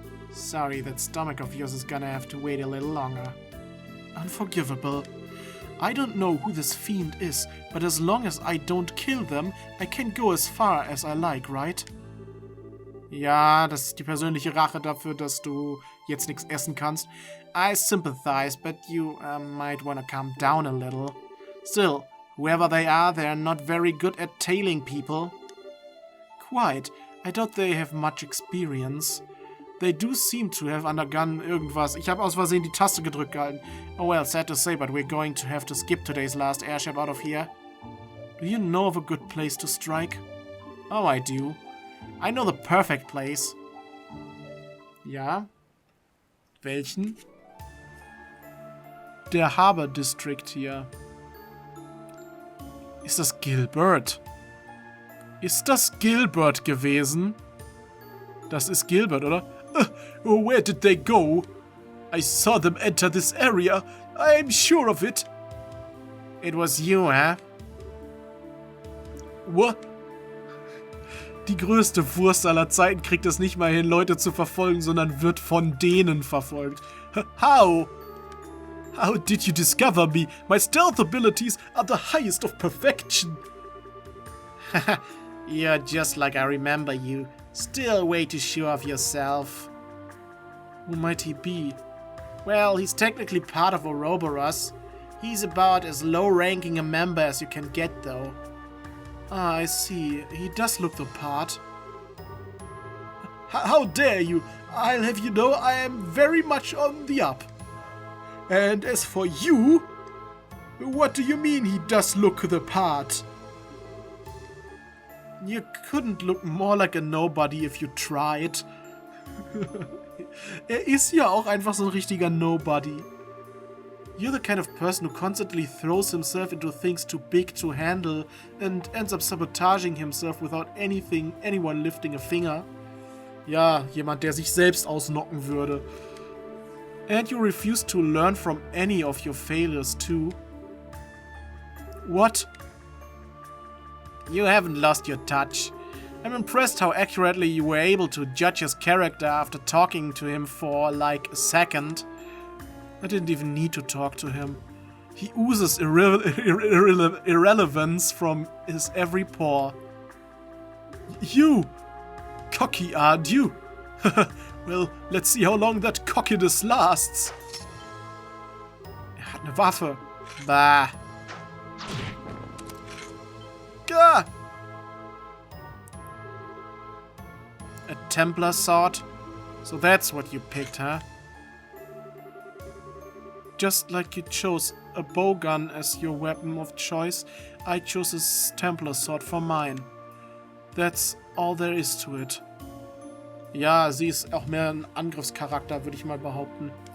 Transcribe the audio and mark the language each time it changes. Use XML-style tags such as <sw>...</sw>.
<en>Sorry, that stomach of yours is gonna have to wait a little longer. Unforgivable. I don't know who this fiend is, but as long as I don't kill them, I can go as far as I like, right?</en> <de>Ja, das ist die persönliche Rache dafür, dass du jetzt nichts essen kannst.</de> <en>I sympathize, but you might wanna calm down a little. Still, whoever they are, they're not very good at tailing people. Quite. I doubt they have much experience. They do seem to have undergone</en> <de>irgendwas. Ich habe aus Versehen die Taste gedrückt gehalten.</de> <en>Oh well, sad to say, but we're going to have to skip today's last airship out of here. Do you know of a good place to strike? Oh, I do. I know the perfect place.</en> <de>Ja? Welchen? Der Harbor District hier. Ist das Gilbert? Ist das Gilbert gewesen? Das ist Gilbert, oder?</de> <en>Where did they go? I saw them enter this area. I'm sure of it. It was you, huh? What?</en> <de>Die größte Wurst aller Zeiten kriegt es nicht mal hin, Leute zu verfolgen, sondern wird von denen verfolgt.</de> <en>How? How did you discover me? My stealth abilities are the highest of perfection. You're just like I remember you. Still way too sure of yourself. Who might he be? Well, he's technically part of Ouroboros. He's about as low-ranking a member as you can get, though. Ah, I see. He does look the part. How dare you! I'll have you know I am very much on the up. And as for you, what do you mean he does look the part? You couldn't look more like a nobody if you tried.</en> <de>Ist ja auch einfach so ein richtiger Nobody.</de> <en>You're the kind of person who constantly throws himself into things too big to handle and ends up sabotaging himself without anyone lifting a finger.</en> <de>Ja, jemand, der sich selbst ausnocken würde.</de> <en>And you refuse to learn from any of your failures too. What? You haven't lost your touch. I'm impressed how accurately you were able to judge his character after talking to him for like a second. I didn't even need to talk to him. He oozes irrelevance from his every pore. You! Cocky, aren't you? Well, let's see how long that cockiness lasts.</en> <de>Er hat eine Waffe. Bah. Gah!</de> <en>A Templar sword? So that's what you picked, huh? Just like you chose a bowgun as your weapon of choice, I chose a Templar sword for mine. That's all there is to it.</en> <de>Ja, sie ist auch mehr ein Angriffscharakter, würde ich mal behaupten.</de>